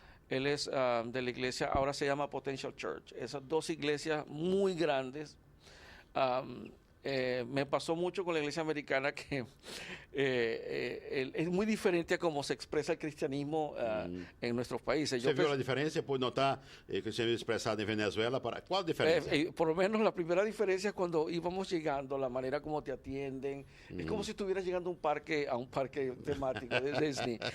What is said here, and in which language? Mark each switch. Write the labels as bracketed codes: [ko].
[es] Él es de la iglesia, ahora se llama Potential Church. Esas dos iglesias muy grandes. Me pasó mucho con la iglesia americana que es muy diferente a cómo se expresa el cristianismo en nuestros países. [pt] Você viu a diferença? Pode notar que o cristianismo expressado em Venezuela. Qual a diferença? [es] Por lo menos la primera diferencia es cuando íbamos llegando, la manera como te atienden. Es como si estuvieras llegando a un parque temático de Disney.